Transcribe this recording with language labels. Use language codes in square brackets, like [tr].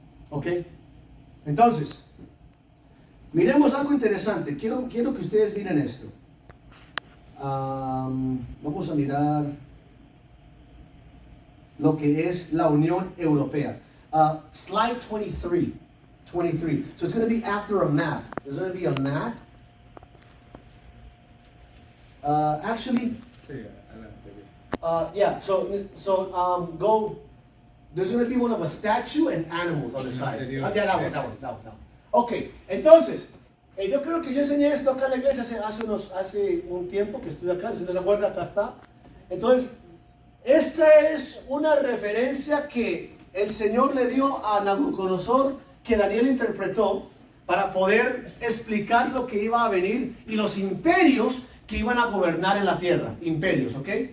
[es] ¿Ok? Entonces, miremos algo interesante. Quiero que ustedes miren esto. Vamos a mirar lo que es la Unión Europea. [en] Slide 23. So it's going to be after a map. There's going to be a map. Actually, [es] Sí, adelante. [en] yeah, so go. There's going to be one of a statue and animals on the side. [es] Anterior. [en] Yeah, that one. [es] Ok, entonces, yo creo que yo enseñé esto acá en la iglesia hace un tiempo que estuve acá, si no se acuerda, acá está. Entonces, esta es una referencia que el Señor le dio a Nabucodonosor, que Daniel interpretó para poder explicar lo que iba a venir y los imperios que iban a gobernar en la tierra. Imperios, ¿ok?